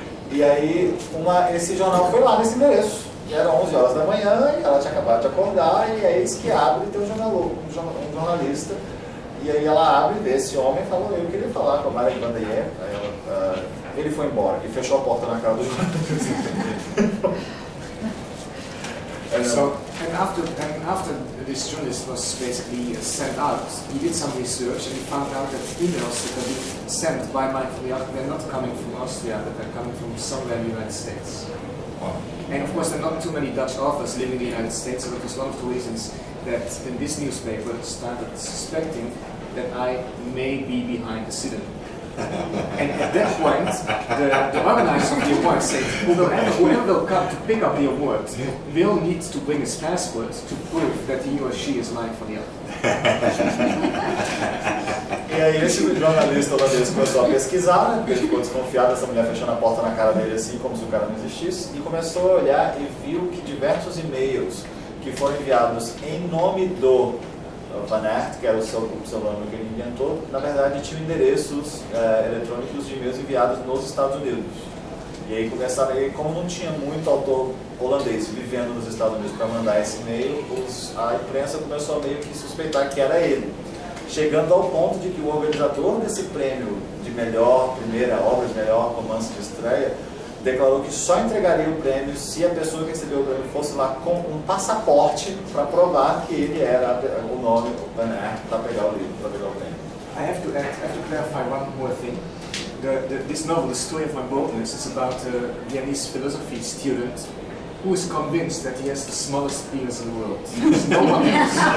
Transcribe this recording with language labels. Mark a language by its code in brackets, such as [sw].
[pt] E aí esse jornal foi lá nesse endereço. E eram 11 horas da manhã, e ela tinha acabado de acordar, e aí diz que abre e tem um jornalista. E aí ela abre, vê esse homem e fala, eu queria falar com a Marek van der Yacht. Ele foi embora e fechou a porta na cara do jornalista. [en] And after this journalist was basically sent out, he did some research and he found out that emails that have been sent by Marek van der Yacht, they're not coming from Austria, but they're coming from somewhere in the United States. Wow. And of course, there are not too many Dutch authors living in the United States, so that was one of the reasons that in this newspaper started suspecting that I may be behind the pseudonym. And at that point, the organizers of the award said, whoever will come to pick up the award will need to bring his passport to prove that he or she is Marek van der Yacht. [pt] E aí esse jornalista holandês começou a pesquisar, né, porque ele ficou desconfiado dessa mulher fechando a porta na cara dele assim, como se o cara não existisse, e começou a olhar e viu que diversos e-mails que foram enviados em nome do Van Aert, que era o pseudônimo que ele inventou, na verdade tinham endereços eletrônicos de e-mails enviados nos Estados Unidos. E aí começaram, como não tinha muito autor holandês vivendo nos Estados Unidos para mandar esse e-mail, a imprensa começou a meio que suspeitar que era ele. Chegando ao ponto de que o organizador desse prêmio de melhor primeira obra, de melhor romance de estreia, declarou que só entregaria o prêmio se a pessoa que recebeu o prêmio fosse lá com um passaporte para provar que ele era o nome Van Aert para pegar o livro, para pegar o prêmio. [en] I have to clarify one more thing. This novel, The Story of My Boldness, is about a Viennese philosophy student who is convinced that he has the smallest penis in the world. There's no one else.